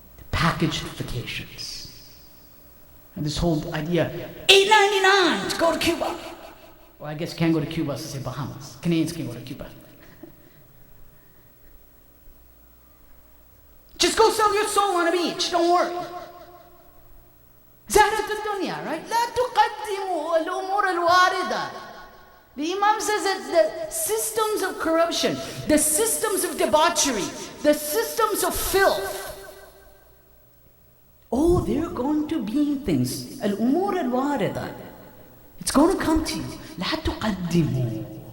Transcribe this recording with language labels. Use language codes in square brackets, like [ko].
[en] Packaged vacations. And this whole idea, $8.99 to go to Cuba. Well, I guess you can't go to Cuba, so say Bahamas. Canadians can go to Cuba. Just go sell your soul on a beach, don't worry. Zahrat al-dunya, right? [ar] لا تقدموا الأمور الواردة. [en] The Imam says that the systems of corruption, the systems of debauchery, the systems of filth, they're going to be things. Al-umur al-warida. It's going to come to you. [ar] لا تقدموا.